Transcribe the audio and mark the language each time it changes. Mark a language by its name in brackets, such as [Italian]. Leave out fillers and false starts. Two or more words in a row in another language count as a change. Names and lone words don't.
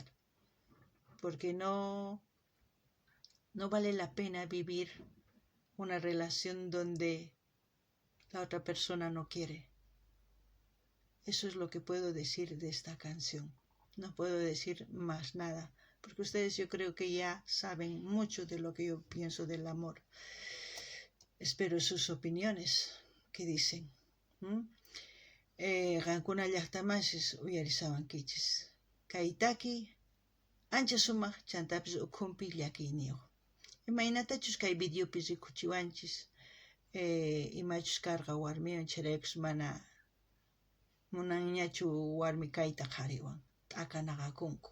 [Spanish] Porque no vale la pena vivir una relación donde la otra persona no quiere. Eso es lo que puedo decir de esta canción. No puedo decir más nada, porque ustedes yo creo que ya saben mucho de lo que yo pienso del amor. Espero sus opiniones. ¿Qué dicen? [Quechua] Qankuna llaqtamasis uyarisawankichis. Kaytaki ancha sumaq chantapis ukhunpi llakiyniyuq. Imaynatachus kay videopi rikuchiwanchis. Imachus karqa warmiwan chiraykus mana munanñachu warmi kayta qhariwan t'akanaqakunku.